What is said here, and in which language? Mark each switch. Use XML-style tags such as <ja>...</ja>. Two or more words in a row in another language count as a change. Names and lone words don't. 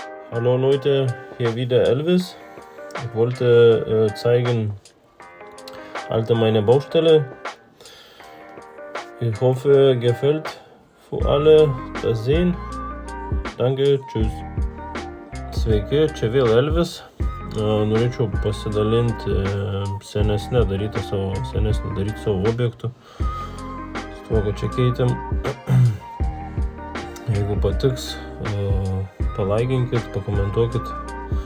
<de>Hallo Leute, hier wieder Elvis. Ich wollte zeigen meine Baustelle. Ich hoffe, gefällt für alle das sehen. Danke, tschüss.</de> <lt>Sveiki, čia vėl Elvis. Norėčiau pasidalinti senesnę daryti savo objektų. Stogo čia keitėm. Jeigu patiks, palaikinkit, pakomentuokit.</lt>